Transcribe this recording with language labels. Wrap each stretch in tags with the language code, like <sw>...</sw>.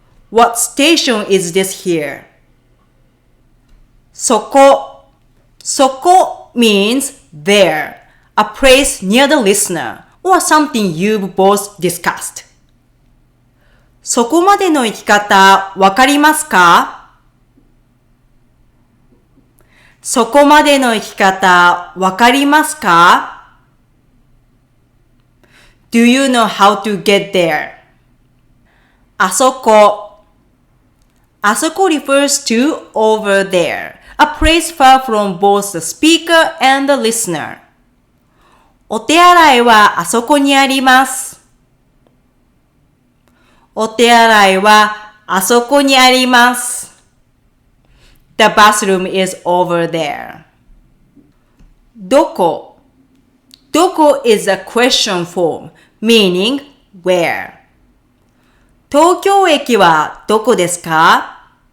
<en>What station is this here? そこ means there, a place near the listener, or something you've both discussed.</en> <ja>そこまでの行き方わかりますか？そこまでの行き方わかりますか？</ja> <en>Do you know how to get there? あそこ refers to over there, a place far from both the speaker and the listener.</en> <ja>お手洗いはあそこにあります。お手洗いはあそこにあります。</ja> <en>The bathroom is over there. どこ is a question form, meaning where.</en> <ja>東京駅はどこですか？</ja>